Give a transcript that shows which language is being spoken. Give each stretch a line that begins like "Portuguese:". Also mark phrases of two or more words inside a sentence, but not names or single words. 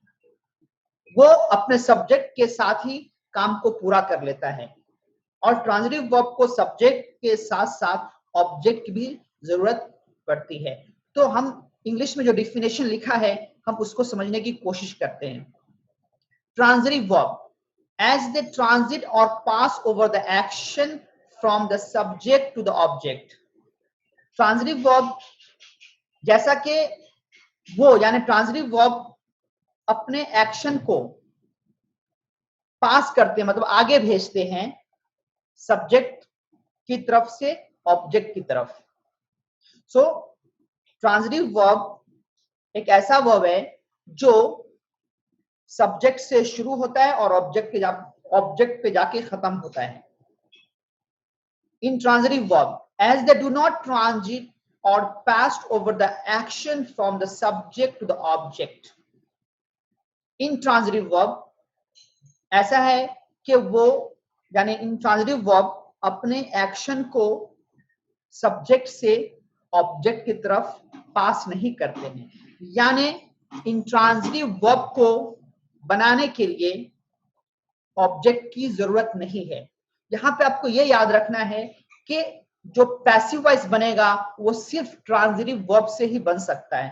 Hindi: वो अपने सब्जेक्ट के साथ ही काम को पूरा कर लेता है. और
English: transitive verb
Hindi: को सब्जेक्ट के साथ साथ ऑब्जेक्ट की भी जरूरत पड़ती है. तो हम इंग्लिश में जो डिफिनेशन लिखा है हम उसको समझने की कोशिश करते हैं.
English: transitive verb, as they transit or pass over the action from the subject to the object. transitive verb
Hindi: जैसा कि वो यानी
English: transitive verb
Hindi: अपने एक्शन को पास करते हैं, मतलब आगे भेजते हैं सब्जेक्ट की तरफ से ऑब्जेक्ट की तरफ.
English: so transitive verb
Hindi: एक ऐसा वर्ब है जो सब्जेक्ट से शुरू होता है और ऑब्जेक्ट पे जाके खत्म होता है.
English: Intransitive verb, as they do not transit or pass over the action from the subject to the object. Intransitive verb
Hindi: ऐसा है कि वो यानी
English: intransitive verb
Hindi: अपने एक्शन को सब्जेक्ट से ऑब्जेक्ट की तरफ पास नहीं करते हैं. यानी
English: intransitive verb
Hindi: को बनाने के लिए ऑब्जेक्ट की जरूरत नहीं है. यहां पे आपको ये याद रखना है कि जो
English: passive voice
Hindi: बनेगा वो सिर्फ
English: transitive verb
Hindi: से ही बन सकता है.